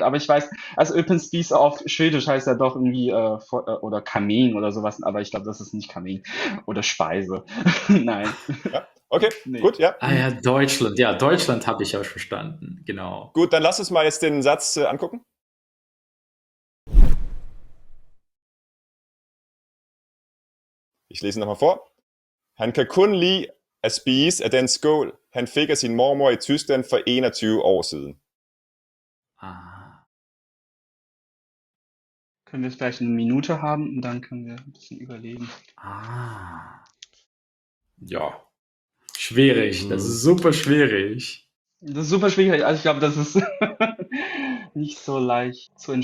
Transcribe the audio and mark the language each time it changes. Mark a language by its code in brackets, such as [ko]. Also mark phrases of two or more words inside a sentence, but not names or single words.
[de] Aber ich weiß, also Öppen Spieß auf Schwedisch heißt ja doch irgendwie oder Kamin oder sowas, aber ich glaube, das ist nicht Kamin oder Speise. Nein, Ja, okay, nee. gut, ja. Ah ja, Deutschland. Ja, Deutschland habe ich auch verstanden. Genau. Gut, dann lass uns mal jetzt den Satz angucken. Ich lese nochmal vor. [da] Han kan kun lide at spise af den skål, han fik af sin mormor i Tyskland for 21 år siden. [de] Ah. Können wir vielleicht eine Minute haben und dann können wir ein bisschen überlegen. Ah. Ja. Schwierig. Das Hm. ist super schwierig. Das ist super schwierig, also ich glaube, das ist nicht so leicht zu